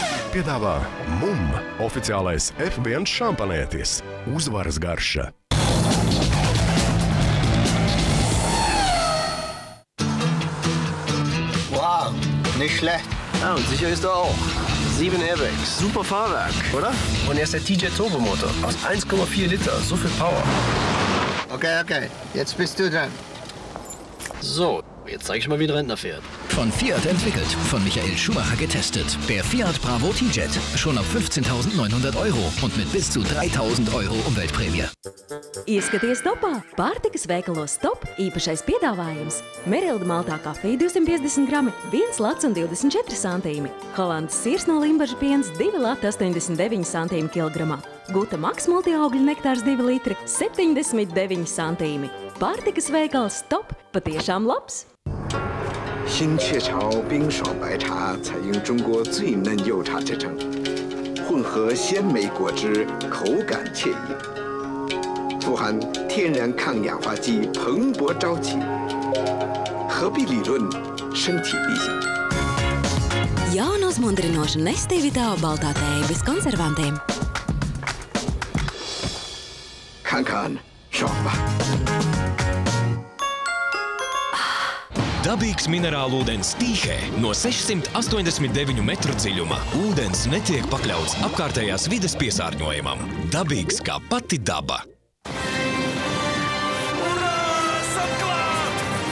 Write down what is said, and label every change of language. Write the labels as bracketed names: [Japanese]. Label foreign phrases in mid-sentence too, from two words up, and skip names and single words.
[Latvian] piedāvā MUM oficiālais F1 šampanietis. Uzvaras garša. [German] Wow, nicht schlecht. Ja, und sicher ist er auch. 7 Airbags, super Fahrwerk, oder? Und erst der TJ Turbomotor aus 1,4 Liter, so viel Power. Okay, jetzt bist du dran. So, jetzt zeige ich mal, wie ein Rentner fährt. Von Fiat entwickelt, von Michael Schumacher getestet. Der Fiat Bravo T-Jet, schon ab 15.900 € und mit bis zu 3.000 € Umweltprämie. [Latvian] Ieskaties topā! Pārtikas veikalos Top īpašais piedāvājums. Merilda maltā kafija 250 grami, 1 lats un 24 santīmi. Holandas sirs no limbaža piens 2 lati 89 santīmi kilogramā. Guta Maks multiaugļu nektārs 2 litri 79 santīmi. Pārtikas veikals Top patiešām labs! [Chinese] 新雀巢冰爽白茶采用中国最嫩柚茶制成，混合鲜美果汁，口感惬意，富含天然抗氧化剂，蓬勃朝气。何必理论，身体力行。 [Latvian] Jauna uzmundrinoša Nestīvitāo baltā tēja bez konservantiem. [Chinese] 看看，爽吧！ [Latvian] Dabīgs minerālūdens Tīhē no 689 metru dziļuma. Ūdens netiek pakļauts apkārtējās vides piesārņojumam. Dabīgs kā pati daba. Urā! Esam klāt!